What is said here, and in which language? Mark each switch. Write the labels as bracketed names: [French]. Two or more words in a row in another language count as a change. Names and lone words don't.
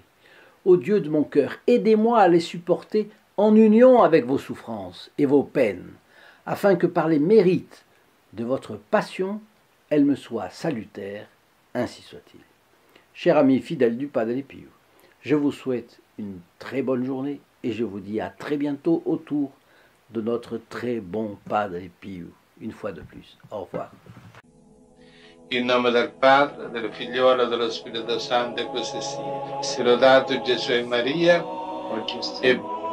[French] Ô Dieu de mon cœur, aidez-moi à les supporter en union avec vos souffrances et vos peines, afin que par les mérites de votre passion, elles me soient salutaires, ainsi soit-il. Cher ami fidèle du Padre Pio, je vous souhaite une très bonne journée et je vous dis à très bientôt autour de notre très bon Padre Pio, une fois de plus. Au revoir. [Italian] In nome del Padre, del Figliolo e dello Spirito Santo, e così sia. Sia lodato Gesù e Maria, e